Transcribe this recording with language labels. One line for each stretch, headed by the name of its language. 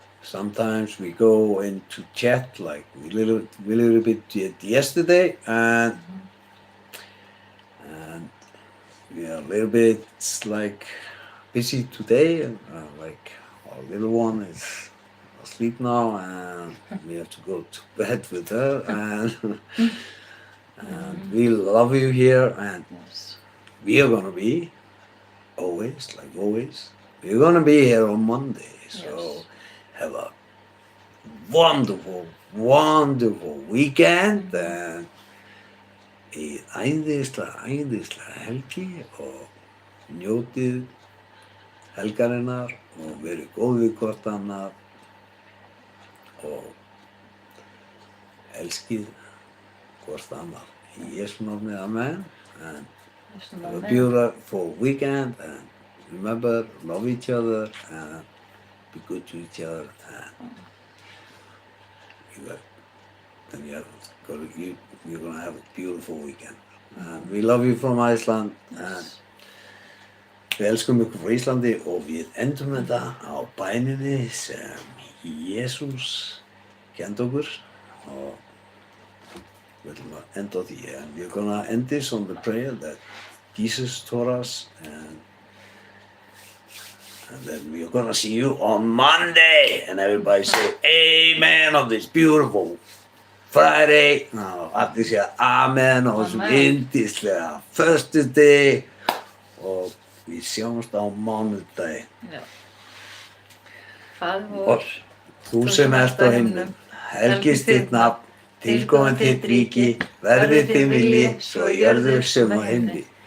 English: sometimes we go into chat like we little bit did yesterday, and we are a little bit like busy today, and like our little one is asleep now, and we have to go to bed with her, and and we love you here, and Yes. we are gonna be always, like always, we're gonna be here on Monday, so Yes. have a wonderful, wonderful weekend, and
Icelandic: æðislega helgi, og njótið helgarinnar og verið góð við hvort annað og elskið hvort annað. Í Jesú nafni, amen.
English: And have a beautiful weekend, and remember, love each other and be good to each other, and you're gonna have a beautiful weekend. And we love you from Iceland, and
Icelandic: við elskum ykkur frá Íslandi, og við endum þetta á bæninni sem Jesús kenndi okkur, og við ætlum að enda á því.
English: And we're gonna end this on the prayer that Jesus taught us, and then we're gonna see you on Monday, and everybody say amen on this beautiful Friday.
Icelandic: Og allir segja amen á þessum yndislega föstudegi, og við sjáumst á mánudagi. Já. Faðir Og vor, þú sem ert á himnum, helgist þitt nafn, tilkomið þitt ríki, verði þinn vilji, svo á jörðu sem á himni.